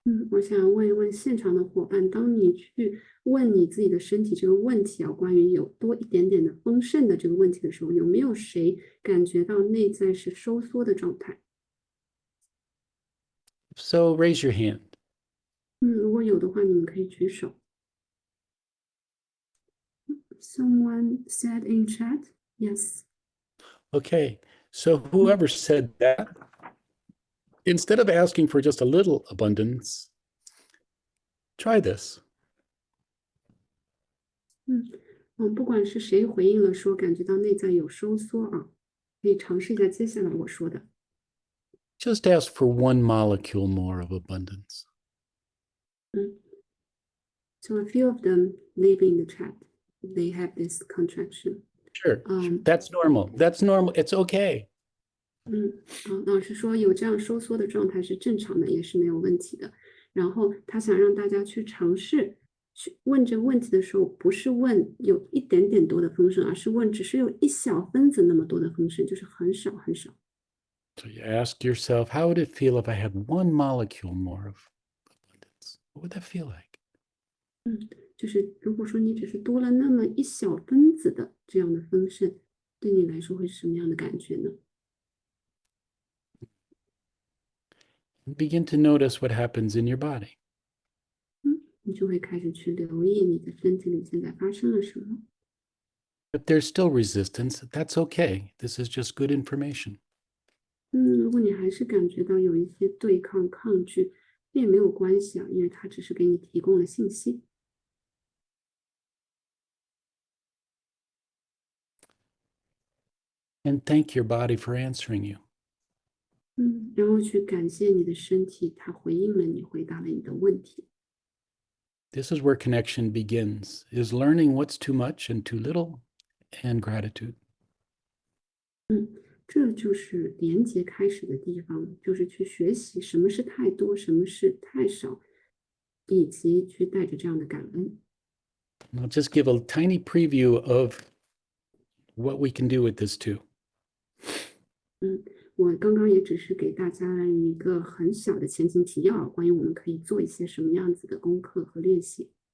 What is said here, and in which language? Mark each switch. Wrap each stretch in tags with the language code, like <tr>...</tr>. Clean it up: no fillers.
<zh>我想问一问现场的伙伴，当你去问你自己的身体这个问题啊，关于有多一点点的丰盛的这个问题的时候，有没有谁感觉到内在是收缩的状态？</zh> <en>So raise your hand.</en> <zh>如果有的话，你们可以举手。</zh> <en>Someone said in chat, yes. Okay. So whoever said that, instead of asking for just a little abundance, try this.</en> <zh>不管是谁回应了说感觉到内在有收缩啊，可以尝试一下接下来我说的。</zh> <en>Just ask for 1 molecule more of abundance. So a few of them live in the chat. They have this contraction. Sure. That's normal. That's normal. It's okay.</en> <zh>老师说有这样收缩的状态是正常的，也是没有问题的。然后他想让大家去尝试去问这个问题的时候，不是问有一点点多的丰盛，而是问只是有一小分子那么多的丰盛，就是很少很少。</zh> <en>So you ask yourself, how would it feel if I had 1 molecule more of abundance? What would that feel like?</en> <zh>就是如果说你只是多了那么一小分子的这样的丰盛，对你来说会是什么样的感觉呢？</zh> <en>Begin to notice what happens in your body.</en> <zh>你就会开始去留意你的身体里现在发生了什么。</zh> <en>If there's still resistance, that's okay. This is just good information.</en> <zh>如果你还是感觉到有一些对抗、抗拒，这也没有关系啊，因为它只是给你提供了信息。</zh> <en>And thank your body for answering you.</en> <zh>然后去感谢你的身体，它回应了你，回答了你的问题。</zh> <en>This is where connection begins, is learning what's too much and too little, and gratitude.</en> <zh>这就是连接开始的地方，就是去学习什么是太多，什么是太少，以及去带着这样的感恩。</zh> <en>I'll just give a tiny preview of what we can do with this too.</en> <zh>我刚刚也只是给大家了一个很小的前情提要，关于我们可以做一些什么样子的功课和练习。</zh>